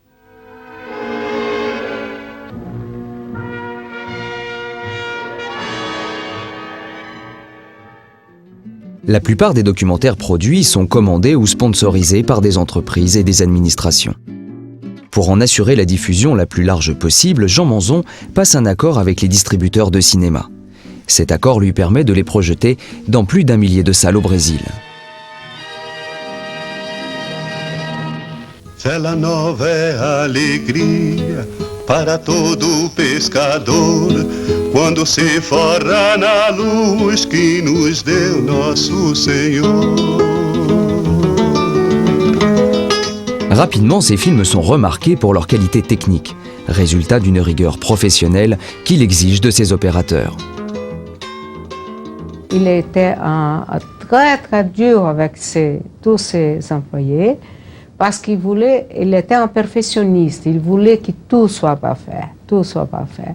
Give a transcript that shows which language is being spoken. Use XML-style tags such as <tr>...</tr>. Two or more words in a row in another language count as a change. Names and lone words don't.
<fr>La plupart des documentaires produits sont commandés ou sponsorisés par des entreprises et des administrations. Pour en assurer la diffusion la plus large possible, Jean Monzon passe un accord avec les distributeurs de cinéma. Cet accord lui permet de les projeter dans plus d'1 millier de salles au Brésil.</fr> <pt>Vela nova é alegria para todo pescador, quando se forra na luz que nos deu nosso Senhor.</pt> <fr>Rapidement, ces films sont remarqués pour leur qualité technique, résultat d'une rigueur professionnelle qu'il exige de ses opérateurs. Il était très très dur avec tous ses employés parce qu'il était un perfectionniste, il voulait que tout soit parfait, tout soit parfait.</fr>